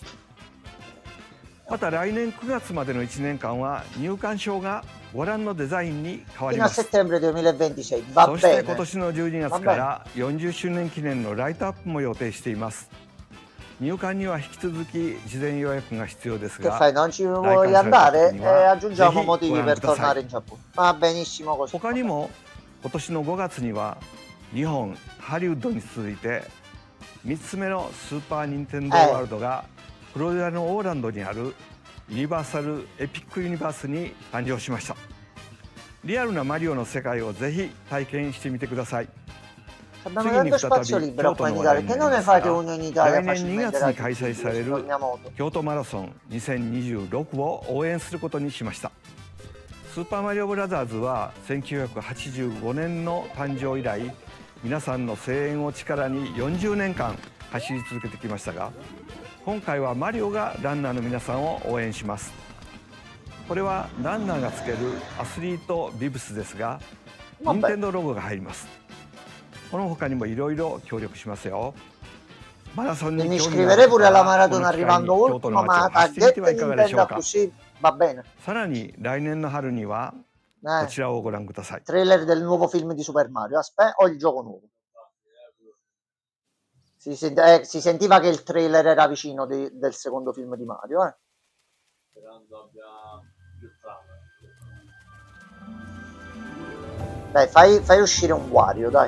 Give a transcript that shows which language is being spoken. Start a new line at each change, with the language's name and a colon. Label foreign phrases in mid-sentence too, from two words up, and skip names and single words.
Japanese: また来年9月までの1年間は入館証がご覧のデザインに変わります。そして今年の12月から40周年記念のライトアップも予定しています。入館には引き続き事前予約が必要ですが、
Italian: non ci vuoi andare? Aggiungiamo motivi per tornare in Giappone. Va benissimo così.
Japanese: 他にも今年の5月には日本ハリウッドに続いて3つ目のスーパーニンテンドーワールドがフロリダのオーランドにあるユニバーサルエピックユニバースに誕生しました。リアルなマリオの世界をぜひ体験してみてください。
Italian: Abbiamo tanto spazio libero qua in Italia, che non ne fate uno in Italia
Japanese: 来年2月に開催される京都マラソン2026を応援することにしました。スーパーマリオブラザーズは1985年の誕生以来皆さんの声援を力に40年間走り続けてきましたが、今回はマリオがランナーの皆さんを応援します。これはランナーがつけるアスリートビブスですが、任天堂ロゴが入ります。この他にもいろいろ協力しますよ。マラソンに
Italian: Mi
Japanese: 興味がある
Italian: iscriverei
Japanese: 方
Italian: pure alla
Japanese: はこの
Italian: maratona
Japanese: 機会に
Italian: arrivando
Japanese: 京都の
Italian: ultimo,
Japanese: 街を
Italian: ma
Japanese: 走ってみて
Italian: target
Japanese: はいかがでしょう
Italian: Nintendo
Japanese: か。
Italian: così va bene.
Japanese: さらに来年の春にはこちらをご覧ください。
Italian: Trailer del nuovo film di Super Mario. Aspetta, o il gioco nuovo. Si sentiva che il trailer era vicino del secondo film di Mario. Sperando abbia più trama. Dai, fai uscire un Wario, dai.